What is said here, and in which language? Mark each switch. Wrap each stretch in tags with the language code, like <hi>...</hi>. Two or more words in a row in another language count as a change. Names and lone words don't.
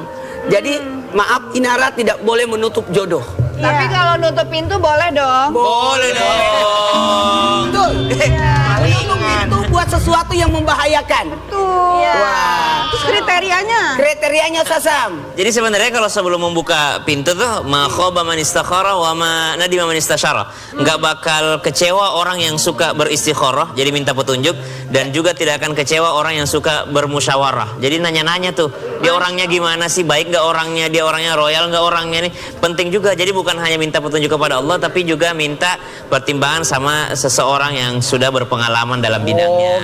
<id>Jadi maaf Inara tidak boleh menutup jodoh. Tapi kalau nutup pintu boleh dong. Boleh dong. Betul. Menutup pintu buat sesuatu yang membahayakan. Betul. Wah. Terus kriterianya? Kriterianya Sasam. Jadi sebenarnya kalau sebelum membuka pintu tuh</id> <ar>ma khaba man istakhara wa ma nadima man istasyara.</ar> <id>Enggak bakal kecewa orang yang suka beristikharah, jadi minta petunjuk, dan juga tidak akan kecewa orang yang suka bermusyawarah. Jadi nanya-nanya tuh, dia orangnya gimana sih, baik enggak orangnya, dia orangnya royal enggak orangnya nih. Penting juga. Jadi bukan hanya minta petunjuk kepada Allah, tapi juga minta pertimbangan sama seseorang yang sudah berpengalaman dalam bidangnya.</id>